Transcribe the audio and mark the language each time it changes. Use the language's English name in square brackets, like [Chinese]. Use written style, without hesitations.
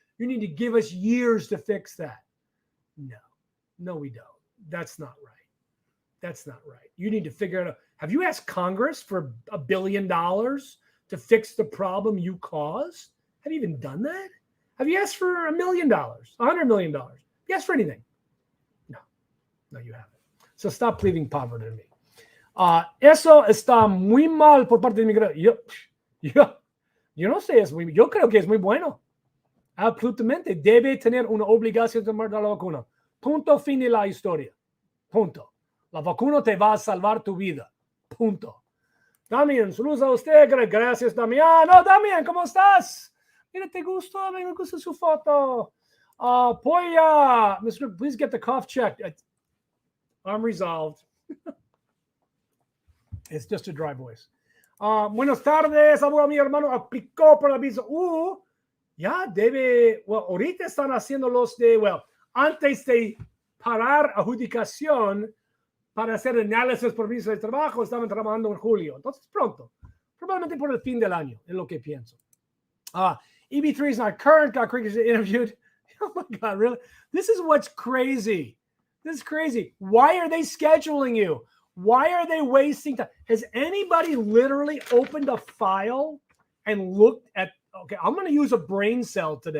[English] You need to give us years to fix that. No, we don't. That's not right. That's not right. You need to figure it out. Have you asked Congress for $1 billion to fix the problem you caused? Have you even done that? Have you asked for $1 million, $100 million? Have you asked for anything? No, you haven't. So stop pleading poverty to me. [Spanish] Eso está muy mal por parte de inmigración. Yo no sé, yo creo que es muy bueno. Absolutamente. Debe tener una obligación de tomar la vacuna. Punto, fin de la historia. Punto. La vacuna te va a salvar tu vida. Punto. Damián, saludos a usted. Gracias, Damián. Oh, Damián, ¿cómo estás? Mira, ¿te gustó? Me gusta su foto. Mr. [English] Please get the cough checked. I'm resolved. It's just a dry voice. [Spanish] Buenas tardes, abuelo, mi hermano aplicó por la visa. Ya debe, ahorita están haciendo los antes de parar adjudicación para hacer análisis por visa de trabajo, estaban trabajando en julio. Entonces, pronto. Probablemente por el fin del año, es lo que pienso. [English] EB3 is not current, got Cricket interviewed. Oh my God, really? This is what's crazy. This is crazy. Why are they scheduling you? Why are they wasting time? Has anybody literally opened a file and looked at, okay, I'm going to use a brain cell today.